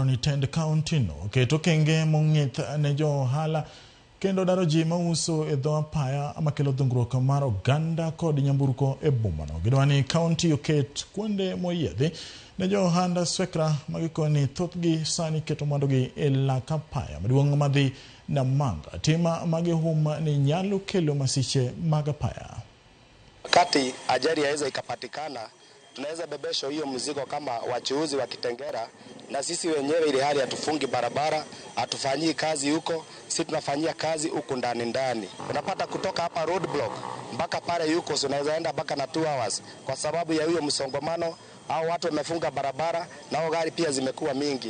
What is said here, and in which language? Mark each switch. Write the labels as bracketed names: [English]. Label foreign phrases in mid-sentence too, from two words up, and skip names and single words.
[Luo (Kenya and Tanzania)] ni tend county no keto kenge mong'ith ne jo hala kendo daro ji ma uso e dho apaya ama kelo dhungruok mar oganda kod nyamburko e boma no. Gidwa ni county oket kuonde moyiedhi ne jo handa swekra magikoni thothgi sani keto mwandogi e lak apaya maduong' madhi Namanga. Tima magihuma ni nyalo kelo masiche mag apaya. [Swahili] Wakati ajali yaweza ikapatikana tunaweza bebesha hiyo mzigo kama wachuuzi wa Kitengela, na sisi wenyewe ile hali hatufungi barabara, hatufanyii kazi huko, sisi tunafanyia kazi huko ndani. Unapata kutoka hapa roadblock mpaka pale yuko unaweza enda mpaka na 2 hours kwa sababu ya hiyo msongamano, au watu wamefunga barabara na gari pia zimekuwa mingi.